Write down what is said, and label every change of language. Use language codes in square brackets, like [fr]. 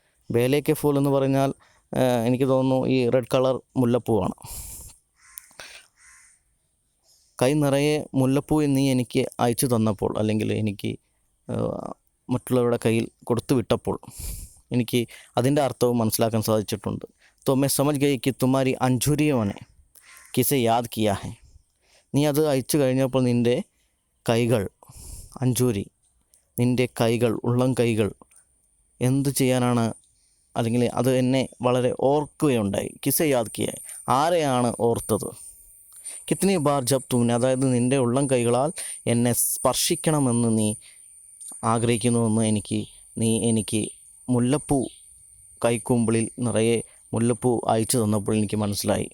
[ml] ബേലേക്ക് full എന്ന് പറഞ്ഞാൽ എനിക്ക് തോന്നുന്നു ഈ റെഡ് കളർ മുല്ലപ്പൂവാണ്. കൈ നിറയെ മുല്ലപ്പൂ നീ എനിക്ക് അയച്ചു തന്നപ്പോൾ, അല്ലെങ്കിൽ എനിക്ക് മറ്റുള്ളവരുടെ കയ്യിൽ കൊടുത്തു വിട്ടപ്പോൾ എനിക്ക് അതിൻ്റെ അർത്ഥവും മനസ്സിലാക്കാൻ സാധിച്ചിട്ടുണ്ട്. [hi] तो मैं समझ गई कि तुम्हारी अंजूरियों ने किसे याद किया है. [ml] നീ അത് അയച്ചു കഴിഞ്ഞപ്പോൾ നിൻ്റെ കൈകൾ, അഞ്ജൂരി, നിൻ്റെ കൈകൾ, ഉള്ളം കൈകൾ എന്ത് ചെയ്യാനാണ്, അല്ലെങ്കിൽ അത് എന്നെ വളരെ ഓർക്കുകയുണ്ടായി. [hi] കിസെ യാദ് കിയ, [ml] ആരെയാണ് ഓർത്തത്. [hi] കിത്നി ബാർ ജബ് തുമ്നെ, [ml] അതായത് നിൻ്റെ ഉള്ളം കൈകളാൽ എന്നെ സ്പർശിക്കണമെന്ന് നീ ആഗ്രഹിക്കുന്നുവെന്ന് നീ എനിക്ക് മുല്ലപ്പൂ, കൈക്കുമ്പിളിൽ നിറയെ മുല്ലപ്പൂ അയച്ചു തന്നപ്പോൾ എനിക്ക് മനസ്സിലായി.